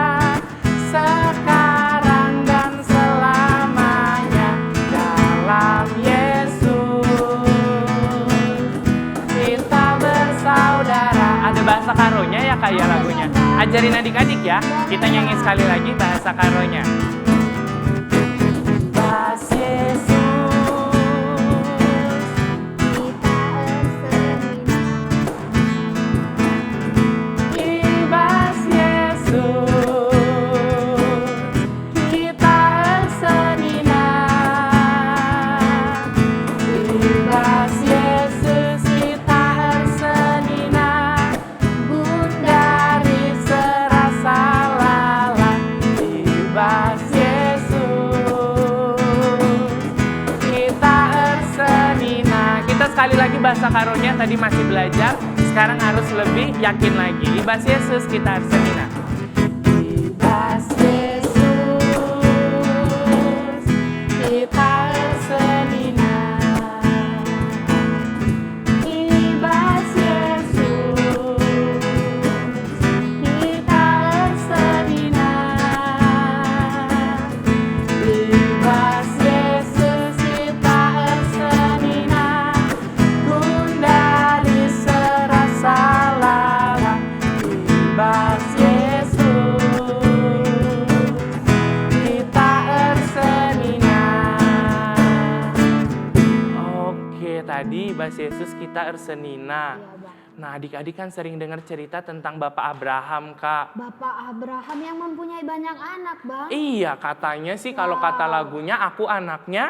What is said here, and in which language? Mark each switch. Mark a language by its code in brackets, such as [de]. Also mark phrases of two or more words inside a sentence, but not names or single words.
[id] Sekarang dan selamanya. Dalam Yesus kita bersaudara. Ada bahasa karonya ya Kak ya lagunya. Ajarin adik-adik ya. Kita nyanyi sekali lagi bahasa karonya. [btx] Bas Yesus Kita erseni. Ibas Yesus kita ersenina. Ibas Yesus kita ersenina. Bundari serasa lala. Ibas Yesus kita ersenina. [id] Kita sekali lagi bahasa karonya tadi masih belajar. Sekarang harus lebih yakin lagi. [btx] Ibas Yesus kita ersenina. Ibas Yesus kita ersenina. Ibas Yesus kita ersenina. Ibas Yesus kita ersenina. Gundari serasa lala. Ibas Yesus kita ersenina. [id] Oke, tadi [btx] Ibas Yesus kita ersenina. [id] Iya Bang. Nah, adik-adik kan sering dengar cerita tentang Bapak Abraham, Kak. Bapak Abraham yang mempunyai banyak anak Bang. Iya, katanya sih kalau kata lagunya, aku anaknya,